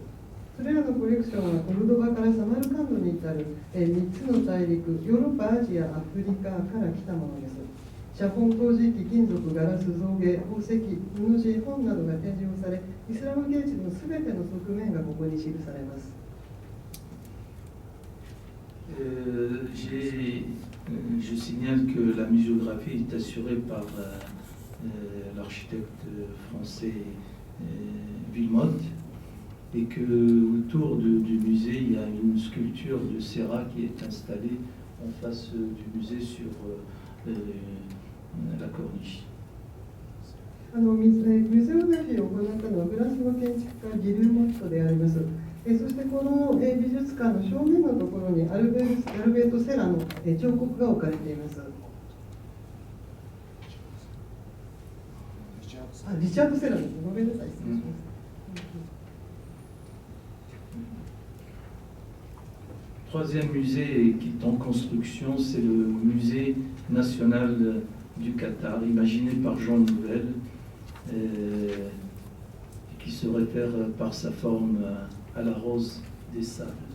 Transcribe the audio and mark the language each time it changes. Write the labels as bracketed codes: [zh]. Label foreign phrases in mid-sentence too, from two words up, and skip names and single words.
[ja] それらのコレクションはコルドバからサマルカンドに至る3つの大陸、ヨーロッパ、アジア、アフリカから来たものです。写本、陶磁器、金属、ガラス、象牙、宝石、布地、本などが展示をされ、イスラム芸術のすべての側面がここに記されます。 [fr] Je signale que la muséographie est assurée par l'architecte français Villemotte et que autour du musée il y a une sculpture de Serra qui est installée en face du musée sur la corniche. [ja] ミュゼオグラフィーを行ったのはフランスの建築家ギルモットであります。そしてこの美術館の正面のところにアルベート・セラの彫刻が置かれています。リチャード・セラです。ごめんなさい、失礼します。 [fr] Troisième musée qui est en construction, c'est le musée national du Qatar, imaginé par Jean Nouvel, qui se réfère par sa forme à la rose des sables.